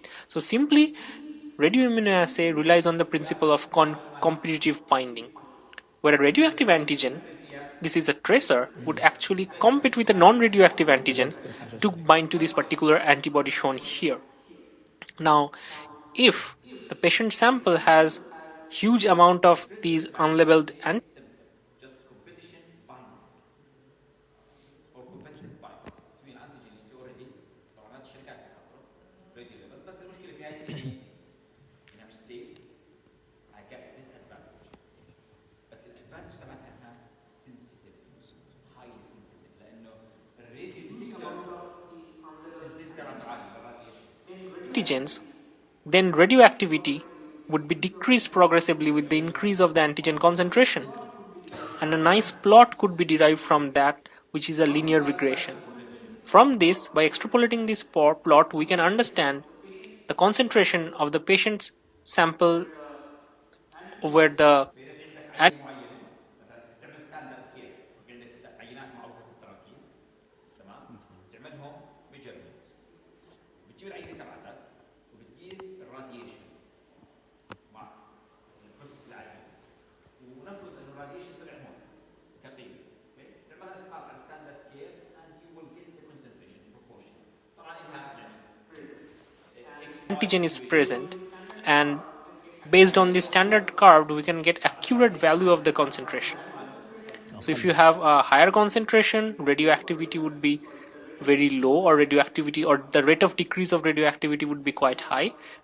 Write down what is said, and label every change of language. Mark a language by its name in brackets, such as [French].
[English] So simply, radioimmunoassay relies on the principle of competitive binding, where a radioactive antigen, this is a tracer, would actually compete with a non-radioactive antigen to bind to this particular antibody shown here. Now, if the patient sample has huge amount of these unlabeled antibodies, Just competition binding or competitive binding between antigen [Arabic] اللي already طبعا هذه الشركات بتحطه راديو ليبل، بس المشكله في هاي التكنيك انها مش ستيف، هاي كانت ديس ادفانتج. بس الادفانتج تبعتها انها سنسيتيف، هايلي سنسيتيف، لانه الراديو ديتكتور السنسيتيف تبعته عالي بالراديشن. [English] antigens, then radioactivity would be decreased progressively with the increase of the antigen concentration. And a nice plot could be derived from that, which is a linear regression. From this, by extrapolating this plot, we can understand the concentration of the patient's sample where the [Arabic] معينه مثلا تعمل ستاندرد كير، في عندك عينات معروفه التراكيز، تمام؟ تعملهم ميجرمنت، بتجيب العينه تبعتك وبتقيس الراديشن مع البروسيس العادي، ونفرض انه الراديشن طلع هون كقيمه، تعملها اسقاط على ستاندرد كير [English] and you will get the concentration proportion. [Arabic] طبعا لها يعني [English] antigen is present, and based on the standard curve we can get accurate value of the concentration. So if you have a higher concentration, radioactivity would be very low, or radioactivity or the rate of decrease of radioactivity would be quite high.